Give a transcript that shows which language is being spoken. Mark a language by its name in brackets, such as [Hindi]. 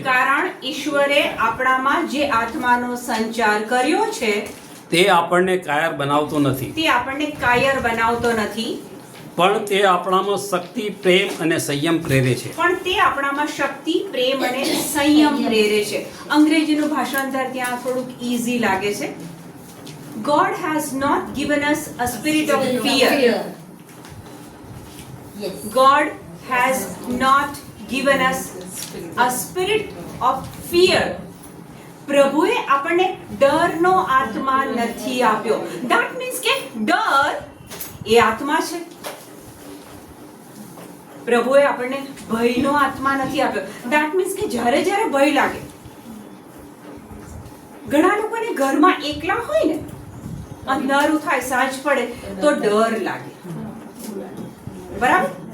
[Gujarati] કારણ ઈશ્વરે આપણામાં જે આત્માનો સંચાર કર્યો છે તે આપણને કાયર બનાવતો નથી, તે આપણને કાયર બનાવતો નથી, પણ તે આપણામાં શક્તિ, પ્રેમ અને સંયમ પ્રેરે છે. પણ તે આપણામાં શક્તિ, પ્રેમ અને સંયમ પ્રેરે છે. અંગ્રેજીનું ભાષાંતર ત્યાં થોડુંક ઈઝી લાગે છે. [English] God has not given us a spirit of fear. Yes. God has not given us a spirit of fear. [Gujarati] પ્રભુએ આપણને ડરનો આત્મા નથી આપ્યો. [English] That means [Gujarati] કે ડર એ આત્મા છે. પ્રભુએ આપણને ભયનો આત્મા નથી આપ્યો. [English] That means [Gujarati] કે જ્યારે જ્યારે ભય લાગે, ઘણા લોકોને ઘરમાં એકલા હોય ને, અંધારું થાય, સાંજ પડે તો ડર લાગે, બરાબર?